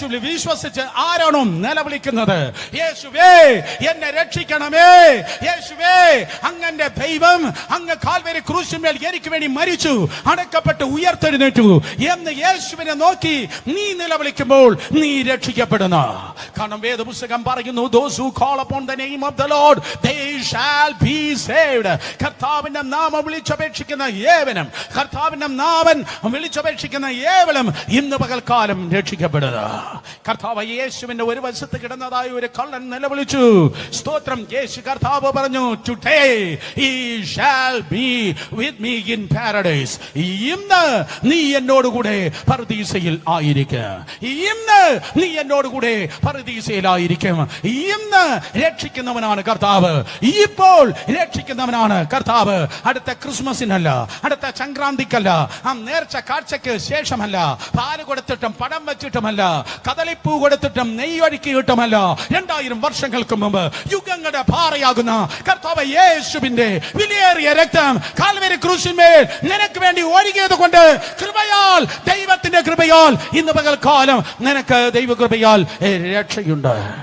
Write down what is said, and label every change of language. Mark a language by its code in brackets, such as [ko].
[ml] യേശുവിൽ വിശ്വസിച്ച് ആരാണോ നിലവിളിക്കുന്നത്, യേശുവേ എന്നെ രക്ഷിക്കണമേ, യേശുവേ അങ്ങന്റെ ദൈവം അങ്ങ് കാൽവരി ക്രൂശിന്മേൽ എനിക്ക് വേണ്ടി മരിച്ചു, അടക്കപ്പെട്ട് ഉയർത്തെഴുന്നേറ്റു എന്ന് യേശുവിനെ നോക്കി നീ നിലവിളിക്കുമ്പോൾ നീ രക്ഷിക്കപ്പെടുന്നു. കാരണം വേദപുസ്തകം പറയുന്നു, [en] those who call upon the name of the Lord they shall be saved. [ml] കർത്താവിന്റെ നാമം വിളിച്ചപേക്ഷിക്കുന്ന ഏവനും, കർത്താവിന്റെ നാമം വിളിച്ചപേക്ഷിക്കുന്ന ഏവനും ഇന്ന് പകൽക്കാലം രക്ഷിക്കപ്പെടുക. കർത്താവ് യേശുവിന്റെ ഒരു വശത്ത് കിടന്നതായ ഒരു കള്ളൻ നിലവിളിച്ചു. സ്തോത്രം. യേശു കർത്താവ് പറഞ്ഞു, [en] today he shall be with me in paradise. [ml] ഇന്ന് നീ എന്നോടുകൂടെ പർദീസയിൽ ആയിരിക്കും, ഇന്ന് നീ എന്നോടുകൂടെ പർദീസയിലായിരിക്കും. ഇന്ന് രക്ഷിക്കുന്നവനാണ് കർത്താവ്, ഇപ്പോൾ രക്ഷിക്കുന്നവനാണ് കർത്താവ്. അടുത്ത ക്രിസ്മസിനല്ല, അടുത്ത സംക്രാന്തിക്കല്ല, ആ നേർച്ച കാഴ്ചയ്ക്ക് ശേഷമല്ല, പാല് കൊടുത്തിട്ടും പടം വെച്ചിട്ടുമല്ല, കദളിപ്പൂ കൊടുത്തിട്ടും നെയ്യൊഴുക്കിയിട്ടുമല്ല, 2000 വർഷങ്ങൾക്ക് മുമ്പ് യുഗങ്ങളുടെ പാറയാകുന്ന കർത്താവ് യേശുവിന്റെ വിലയേറിയ രക്തം കാൽവരി ക്രൂശിന്മേൽ നിനക്ക് വേണ്ടി ഒഴുകിയത് കൊണ്ട് കൃപയാൽ, ദൈവത്തിന്റെ കൃപയാൽ ഇന്ന് പകൽക്കാലം നിനക്ക് ദൈവകൃപയാൽ രക്ഷയുണ്ട്.